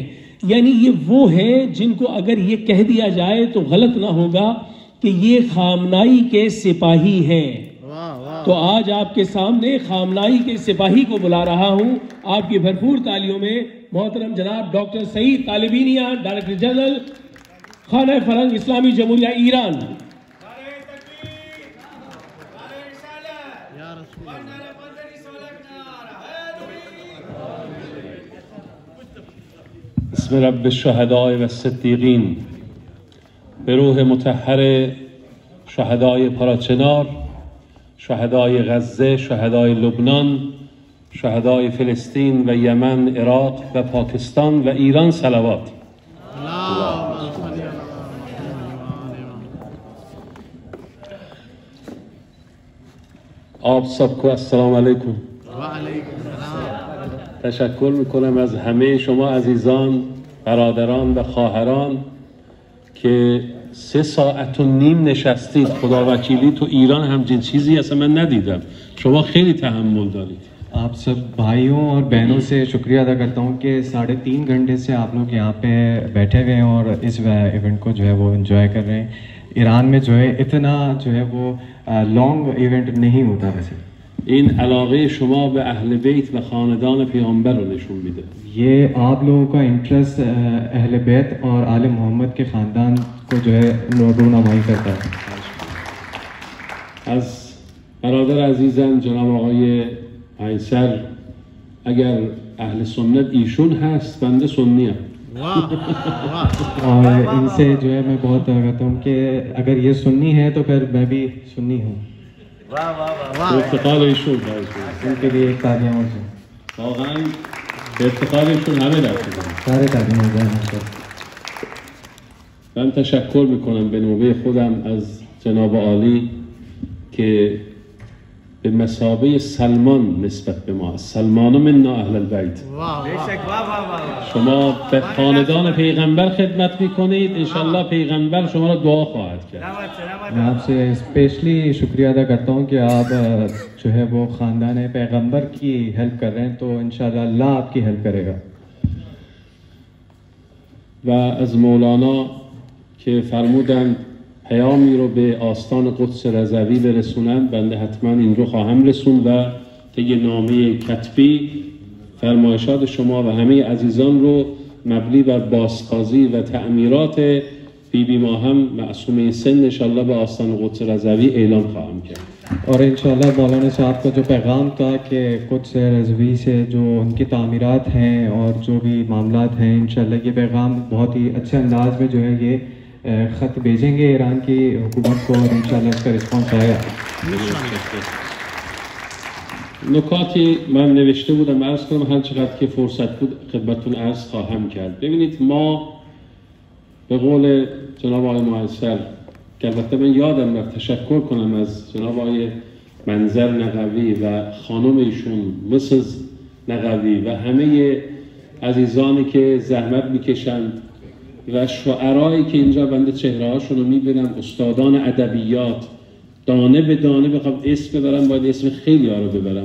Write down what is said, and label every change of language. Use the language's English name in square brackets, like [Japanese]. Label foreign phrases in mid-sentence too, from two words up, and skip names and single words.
[Urdu] یعنی یہ وہ ہیں جن کو اگر یہ کہہ دیا جائے تو غلط نہ ہوگا کہ یہ خامنہ ای کے سپاہی ہیں. تو آج آپ کے سامنے خامنہ ای کے سپاہی کو بلا رہا ہوں، آپ کی بھرپور تالیوں میں محترم جناب ڈاکٹر سعید طالبی نیا, [English] Director General [Urdu] خانہ فرہنگ اسلامی جمہوریہ ایران. [Arabic] بسم رب الشهداء و الصدیقین [Persian] بروح مطهر شهدای پاراچنار، شهدای غزه، شهدای لبنان، شهدای فلسطین و یمن، عراق و پاکستان و ایران صلوات. [Urdu] آپ سب کو السلام علیکم. [Persian] तशक्र میکنم از همه شما عزیزان، برادران و خواهران که 3.5 ساعت نشستید. خدا وکیلی تو ایران همچین چیزی اصلا من ندیدم. شما خیلی تحمل دارید. [Urdu] آپ سب بھائیوں اور بہنوں سے شکریہ ادا کرتا ہوں کہ 3.5 گھنٹے سے آپ لوگ یہاں پہ بیٹھے ہوئے ہیں اور اس ایونٹ کو جو ہے وہ انجوائے کر رہے ہیں. ایران میں جو ہے اتنا جو ہے وہ [English] long event [Urdu] نہیں ہوتا ویسے. [Persian] این علاقه شما به اهل بیت و خاندان پیامبر رو نشون میده. [Urdu] یہ آپ لوگوں کا انٹرسٹ اہل بیت اور آل محمد کے خاندان کو جو ہے رونمائی کرتا ہے. [Persian] از برادر عزیزم جناب آقای قیصر، اگر اهل سنت ایشون هست، بنده سنی ام. [Urdu] اور ان سے جو ہے میں بہت کہتا ہوں کہ اگر یہ سنی ہے تو پھر میں بھی سنی ہوں. [Persian] افتخار ایشون [Urdu] ان کے لیے ایک تالیاں اور سے [Persian] واقعا به افتخار ایشون همه رسیدن. [Urdu] سارے تالیاں ہو جائے. [Persian] من تشکر میکنم به نوبه خودم از جناب عالی که به مثابه سلمان نسبت به ما، [Arabic] سلمان منا اهل البیت. [Persian] شما به خاندان پیغمبر خدمت میکنید، انشالله پیغمبر شما را دعا خواهد کرد. [Urdu] میں آپ سے اسپیشلی شکریہ ادا کرتا ہوں کہ آپ جو ہے وہ خاندان پیغمبر کی ہیلپ کر رہے ہیں، تو ان شاء اللہ اللہ آپ کی ہیلپ کرے گا. [Persian] و از مولانا که فرمودند پیامی رو به آستان قدس رضوی برسونند، بنده حتما این رو خواهم رسوند و طی نامه کتبی فرمایشات شما و همه عزیزان رو مبنی بر بازسازی و تعمیرات بیبی ما هم معصومه سن انشالله به آستان قدس رضوی اعلام خواهم کرد. [Urdu] اور ان شاء اللہ مولانا صاحب کا جو پیغام تھا کہ کچھ رضوی سے جو ان کی تعمیرات ہیں اور جو بھی معاملات ہیں، ان شاء اللہ یہ پیغام بہت ہی اچھے انداز میں جو ہے یہ خط بھیجیں گے ایران کی حکومت کو اور ان شاء اللہ اس کا ریسپانس آئے گا. [Persian] نکاتی من نوشته بودم عرض کنم، هر چقدر که فرصت بود خدمتتون عرض خواهم کرد. ببینید، ما به قول جناب آقای معیسر که البته من یادم رفت تشکر کنم از جناب آقای منظر نقوی و خانم ایشون مسز نقوی و همه عزیزانی که زحمت میکشن و شعرایی که اینجا بنده چهره هاشون رو میبینم، استادان ادبیات، دانه به دانه بخوام اسم ببرم باید اسم خیلی ها رو ببرم.